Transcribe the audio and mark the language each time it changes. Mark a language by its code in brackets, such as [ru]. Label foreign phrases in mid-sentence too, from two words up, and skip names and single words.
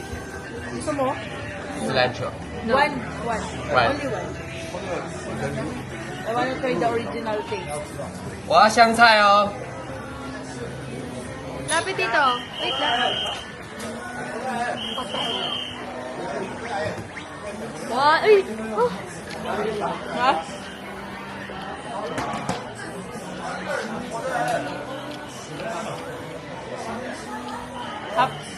[tl] Gusto mo? [en] cilantro. One. One. Only one. I want to try the original taste. [zh] 我要香菜哦。 [tl] Lapit dito. Wait lang. [en] One. Ay! Oh. Ha? Hap.